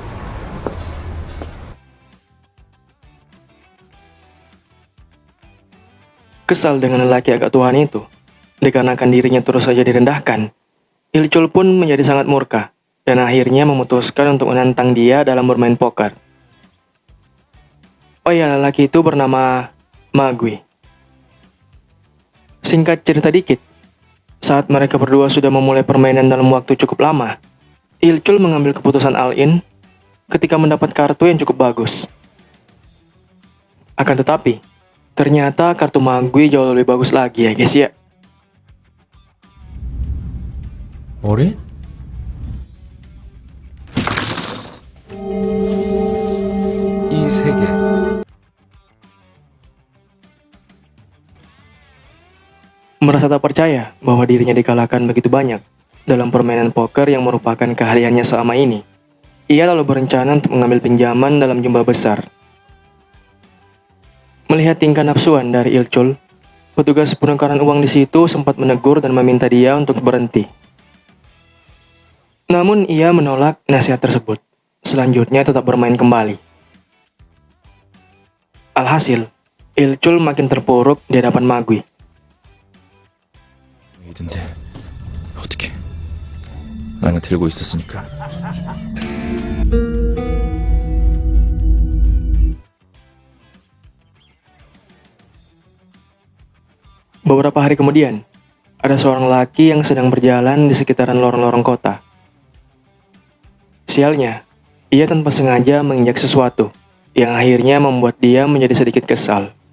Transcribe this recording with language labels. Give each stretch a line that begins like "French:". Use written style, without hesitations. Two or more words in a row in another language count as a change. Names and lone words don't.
Indonesian: Kesal dengan lelaki agak tuaan itu, dikarenakan dirinya terus saja direndahkan, Ilchul pun menjadi sangat murka dan akhirnya memutuskan untuk menantang dia dalam bermain poker. Oh ya, lelaki itu bernama Magui. Singkat cerita dikit, saat mereka berdua sudah memulai permainan dalam waktu cukup lama, Ilchul mengambil keputusan all-in ketika mendapat kartu yang cukup bagus. Akan tetapi, ternyata kartu Magui jauh lebih bagus lagi ya guys ya.
Korean: 어린? 이 세계.
Indonesian: Merasa tak percaya bahwa dirinya dikalahkan begitu banyak dalam permainan poker yang merupakan keahliannya selama ini, ia lalu berencana untuk mengambil pinjaman dalam jumlah besar. Melihat tingkah nafsuan dari Ilchul, petugas penukaran uang di situ sempat menegur dan meminta dia untuk berhenti. Namun ia menolak nasihat tersebut. Selanjutnya tetap bermain kembali. Alhasil, Ilchul makin terpuruk di hadapan Magui.
Korean: 이던데 어떻게? 나는 들고 있었으니까.
Indonesian: Beberapa hari kemudian, ada seorang laki yang sedang berjalan di sekitaran lorong-lorong kota. Sialnya, ia tanpa sengaja menginjak sesuatu yang akhirnya membuat dia menjadi sedikit kesal.